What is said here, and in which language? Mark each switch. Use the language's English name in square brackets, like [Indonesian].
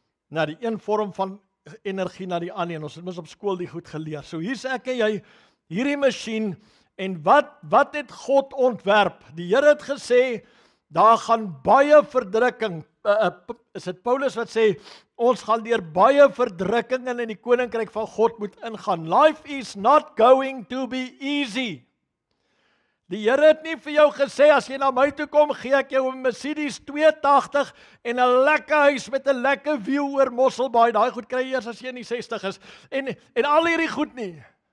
[Afrikaans] Na die een vorm van energie na die ander, en ons het mos op skool die goed geleer. So hier's ek en jy, hierdie masjien, en wat het God ontwerp? Die Here het gesê, daar gaan baie verdrukking, is dit Paulus wat sê, ons gaan deur baie verdrukkingen in die koninkryk van God moet ingaan. [English] Life is not going to be easy. [Afrikaans] Die Here het nie vir jou gesê, as jy na my toe kom, gee ek jou 'n Mercedes 280 en 'n lekker huis met 'n lekker view oor Mosselbaai. Daai goed kry jy eers as jy in die 60 is. En al hierdie goed nie.